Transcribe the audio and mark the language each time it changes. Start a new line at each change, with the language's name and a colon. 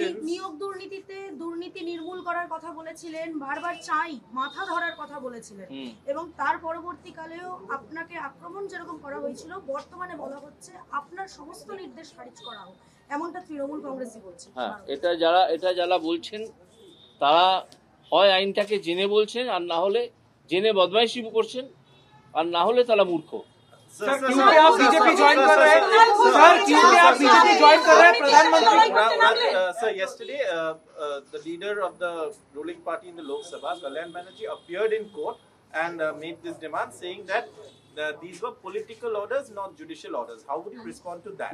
Bangla: নিয়োগ দুর্নীতি নির্মূল করার কথা বলেছিলেন, বারবার চাই মাথা ধরার কথা বলেছিলেন, এবং তার পরবর্তীকালেও আপনাকে আক্রমণ যেরকম করা হয়েছিল, বর্তমানে বলা হচ্ছে আপনার সমস্ত নির্দেশ খারিজ করা হোক, এমনটা তৃণমূল কংগ্রেসই বলছে। হ্যাঁ, এটা যারা বলছেন তারা হয় আইনটাকে জেনে বলছেন, আর না হলে জেনে বদমাইশি করছেন, আর না হলে তারা মূর্খ।
Hindi: सर, क्यों आप बीजेपी ज्वाइन कर रहे हैं? सर, क्यों आप बीजेपी ज्वाइन कर रहे हैं? प्रधानमंत्री
English: sir, yesterday the leader of the ruling party in the Lok Sabha, Kalyan Banerjee, appeared in court and made this demand, saying that these were political orders, not judicial orders. How would you respond to that?